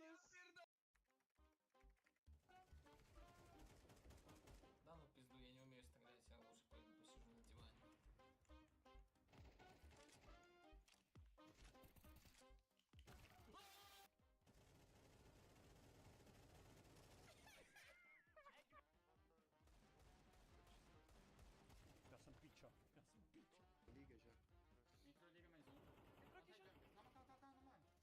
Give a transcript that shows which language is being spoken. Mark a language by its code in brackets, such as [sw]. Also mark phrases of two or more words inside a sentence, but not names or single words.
[ru] Да ну пизду, я не умею стрелять, я лучше пойду посижу на диване. [pt] Fica picho. Fica picho. Liga já. Entrou, liga mais um. Calma, calma, calma, calma.